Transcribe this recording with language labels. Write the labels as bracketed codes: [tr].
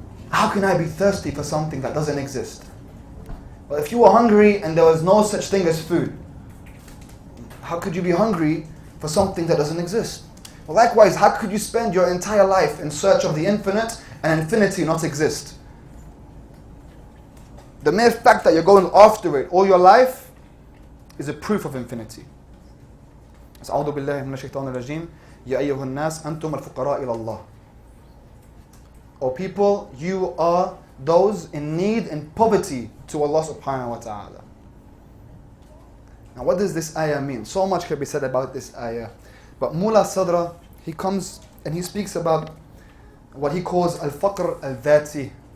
[en] How can I be thirsty for something that doesn't exist? Well, if you were hungry and there was no such thing as food, how could you be hungry for something that doesn't exist? Well, likewise, how could you spend your entire life in search of the infinite and infinity not exist? The mere fact that you're going after it all your life is a proof of infinity. [ar] أعوذ بالله من الشيطان الرجيم يا أيها الناس أنتم الفقراء إلى الله. [en] O people, you are those in need and poverty to Allah subhanahu wa ta'ala. Now what does this ayah mean? So much can be said about this ayah. But Mullah Sadra, he comes and he speaks about what he calls al-faqr al-dhati.